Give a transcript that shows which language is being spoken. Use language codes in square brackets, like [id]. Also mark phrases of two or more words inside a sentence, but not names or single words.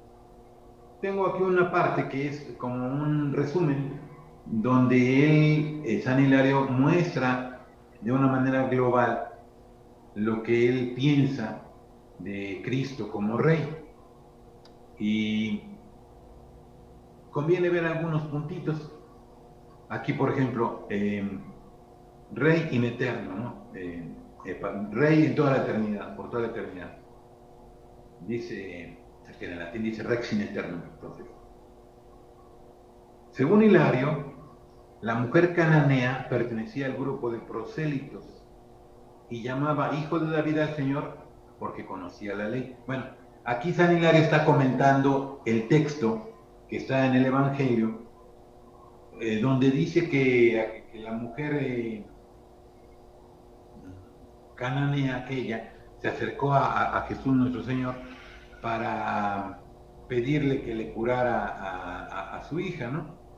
[es] Tengo aquí una parte que es como un resumen donde San Hilario muestra de una manera global lo que él piensa de Cristo como Rey, y conviene ver algunos puntitos. Aquí, por ejemplo, Rey [la] in eterno, [es] ¿no? Rey en toda la eternidad, por toda la eternidad. Dice, que en latín dice [la] Rex in eterno. [es] Entonces, según Hilario, la mujer cananea pertenecía al grupo de prosélitos y llamaba hijo de David al Señor porque conocía la ley. Bueno, aquí San Hilario está comentando el texto que está en el Evangelio, donde dice que la mujer cananea aquella se acercó a Jesús nuestro Señor para pedirle que le curara a su hija, ¿no?